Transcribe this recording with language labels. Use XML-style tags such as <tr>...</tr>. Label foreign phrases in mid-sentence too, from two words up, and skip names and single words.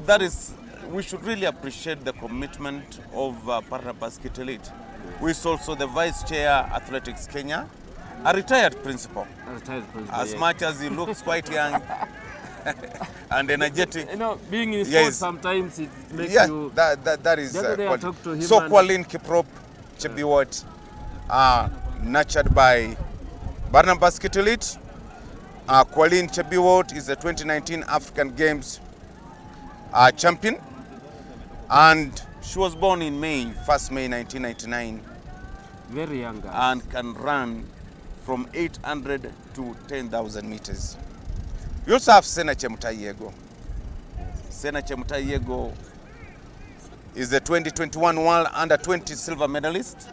<en>We should really appreciate the commitment of Barnabas Kitilit, who is also the Vice Chair Athletics Kenya, a retired principal. As much as he looks quite young and energetic. You know, being in sports, sometimes it makes you... that is... The other day I talked to him, so Gwailin Kiprop Chebiwot, nurtured by Barnabas Kitilit. Gwailin Chebiwot is the 2019 African Games champion, and she was born in 1st May 1999. Very young girl. And can run from 800 to 10,000 meters. We also have Sena Chemutai Yego. Sena Chemutai Yego is the 2021 World Under-20 silver medalist.</en>